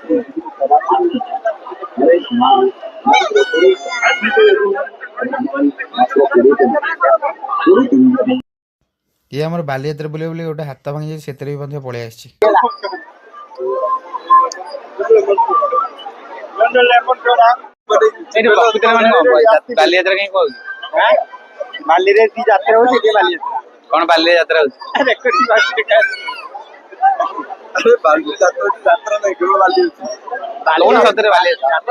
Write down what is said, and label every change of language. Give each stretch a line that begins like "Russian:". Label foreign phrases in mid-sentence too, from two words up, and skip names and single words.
Odia: ଏ ଆମ ବାଲିଯାତ୍ରା ବୁଲେ ଗୋଟେ ହାତ ଭାଙ୍ଗି ସେ ପଳି ଆସି। ଏଇଠି ପ୍ରକୃତରେ ମାନେ କଣ ବାଲିଯାତ୍ରା କାହିଁ କହୁଛି ବାଲିରେ କି ଯାତ୍ରା ହଉଛି ସେଠି ବାଲିଯାତ୍ରା କଣ ବାଲିରେ ଯାତ୍ରା ହଉଛି ଯାତ୍ରା ନାହିଁ କେବଳ ବାଲି କଣ ସତରେ ବାଲିଯାତ୍ରା